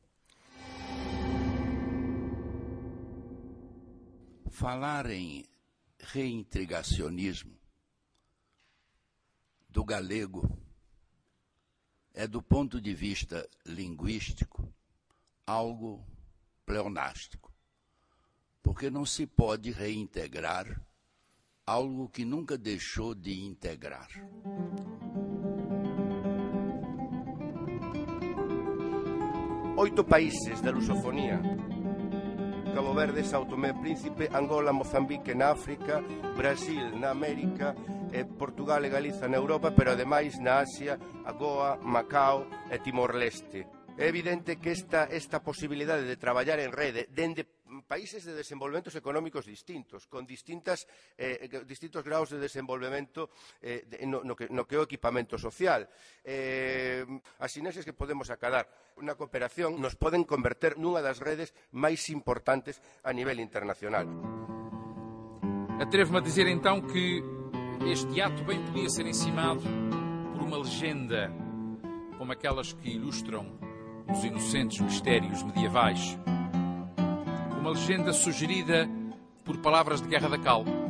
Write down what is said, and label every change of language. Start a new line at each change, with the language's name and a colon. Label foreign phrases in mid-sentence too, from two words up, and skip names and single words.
Portuguese: Falar em reintegracionismo do galego é, do ponto de vista linguístico, algo pleonástico, porque não se pode reintegrar algo que nunca deixou de integrar.
Galician: Oito países da lusofonía: Cabo Verde, São Tomé e Príncipe, Angola, Mozambique na África, Brasil na América, Portugal e Galiza na Europa, pero ademais na Asia, a Goa, Macao e Timor-Leste. É evidente que esta posibilidade de traballar en rede dende países de desenvolvementos económicos distintos, con distintos graus de desenvolvemento no que é o equipamento social. As sinerxias que podemos acadar na cooperación nos poden converter nunha das redes máis importantes a nivel internacional.
Portuguese: Atrevo-me a dizer então que este ato bem podia ser encimado por uma legenda como aquelas que ilustram os inocentes mistérios medievais. Uma legenda sugerida por palavras de Guerra da Cal.